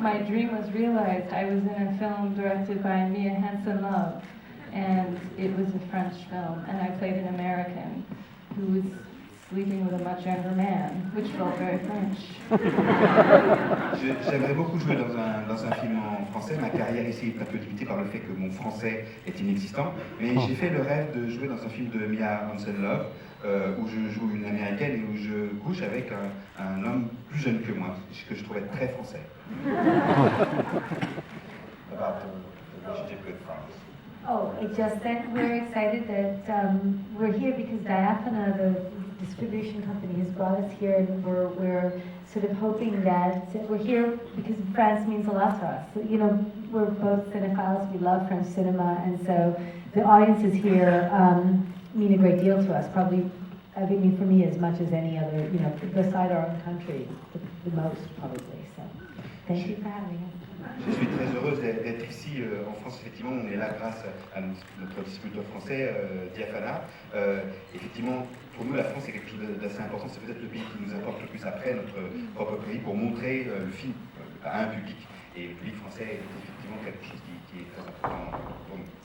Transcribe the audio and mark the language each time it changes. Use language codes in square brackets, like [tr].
[en] My dream was realized. I was in a film directed by Mia Hansen-Løve, and it was a French film, and I played an American who was sleeping with a much younger man, which felt very French. [fr] J'aimerais beaucoup jouer dans un film en français. Ma carrière ici est un peu limitée par le fait que mon français est inexistant. Mais j'ai fait le rêve de jouer dans un film de Mia Hansen-Løve où je joue une américaine et où je couche avec un homme plus jeune que moi, que je trouvais très français. [en] About the relationship with France. Oh, it just that we're excited that we're here because Diaphana, the distribution company, has brought us here, and we're sort of hoping that we're here because France means a lot to us. You know, we're both cinephiles, we love French cinema, and so the audiences here mean a great deal to us. Probably, I mean, for me as much as any other, you know, beside our own country, the most probably. So, thank you for having us. [fr] Je suis très heureuse d'être ici en France. Effectivement, on est là grâce à notre distributeur français, Diaphana. Effectivement, pour nous, la France est quelque chose d'assez important. C'est peut-être le pays qui nous importe le plus après notre propre pays pour montrer le film à un public. Et le public français est effectivement quelque chose qui est très important pour nous.